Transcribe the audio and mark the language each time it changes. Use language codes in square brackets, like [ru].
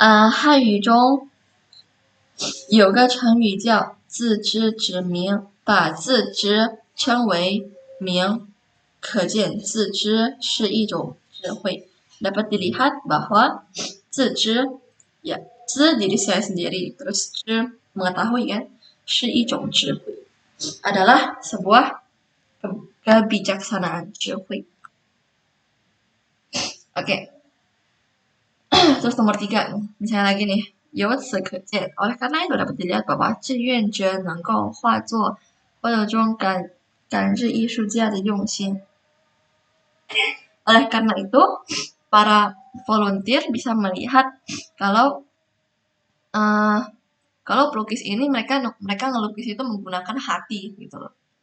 [zh] 汉语中有个成语叫自知之明，把自知称为明，可见自知是一种智慧. [id] Dapat dilihat bahwa 自知, ya, 知 diri saya sendiri, terus 知 mengetahui kan, [zh] 是一种智慧, [id] adalah sebuah kebijaksanaan, 智慧. Oke. Terus nomor 3, misalnya lagi nih. [zh] 由此可见, [id] oleh karena itu dapat dilihat bahwa [zh] 志愿者能够化作活动中感知艺术家的用心. [id] Oleh karena itu, para volunteer bisa melihat kalau pelukis ini mereka ngelukis itu menggunakan hati gitu loh.